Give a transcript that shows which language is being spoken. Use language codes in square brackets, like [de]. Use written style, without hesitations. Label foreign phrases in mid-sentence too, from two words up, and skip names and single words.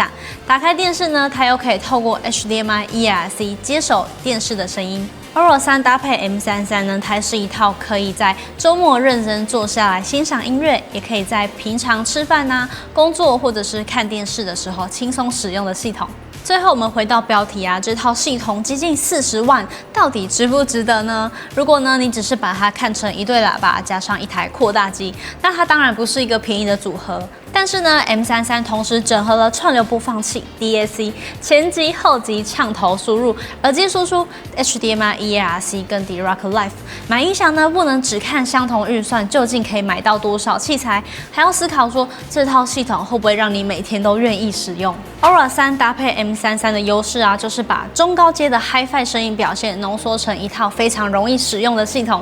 [zh] 打開電視呢，它又可以透過 HDMI ERC 接收電視的聲音。Aura 3搭配 M33呢，它是一套可以在周末認真坐下來欣賞音樂，也可以在平常吃飯啊、工作或者是看電視的時候輕鬆使用的系統。最後我們回到標題啊，這套系統接近40萬，到底值不值得呢？如果呢你只是把它看成一對喇叭加上一台擴大機，那它當然不是一個便宜的組合。但是呢 ，M33 同時整合了串流播放器、DAC、前級、後級暢頭輸入、耳機輸出、HDMI、ERC 跟 Dirac Live。買音響呢，不能只看相同預算究竟可以買到多少器材，還要思考說這套系統會不會讓你每天都願意使用。Aura 3搭配 M33的優勢啊，就是把中高階的 Hi-Fi 聲音表現濃縮成一套非常容易使用的系統。